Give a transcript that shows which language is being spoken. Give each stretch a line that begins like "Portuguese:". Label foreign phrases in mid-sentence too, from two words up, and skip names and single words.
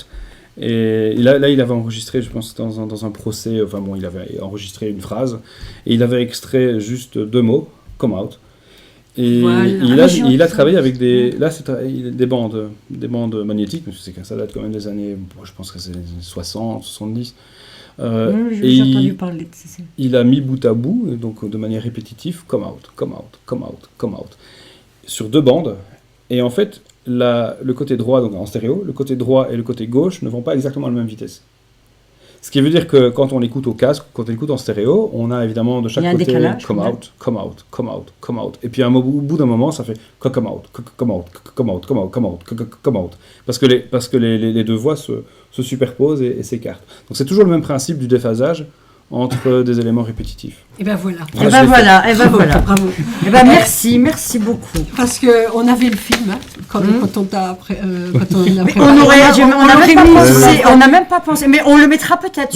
French: Et il avait enregistré, je pense, dans un procès, enfin bon, il avait enregistré une phrase, et il avait extrait juste 2 mots,
English: Come Out.
French: Et il a travaillé avec des bandes magnétiques, parce que ça date quand même des années, je pense que c'est les années 60, 70. J'ai entendu parler de ça. Il a mis bout à bout, donc de manière répétitive,
English: come out, come out, come out, come out,
French: sur 2 bandes. Et en fait, le côté droit, donc en stéréo, le côté droit et le côté gauche ne vont pas exactement à la même vitesse. Ce qui veut dire que quand on écoute au casque, quand on écoute en stéréo, on a évidemment de chaque côté
English: come out, come out, come out, come out.
French: Et puis au bout d'un moment, ça fait
English: come out, come out, come out, come out, come out, come out.
French: Parce que les 2 voix se superposent et s'écartent. Donc c'est toujours le même principe du déphasage entre des éléments répétitifs. Et ben voilà. Bravo. Et ben merci beaucoup. Parce que on avait le film quand on t'a on n'a même pas pensé, mais on le mettra peut-être.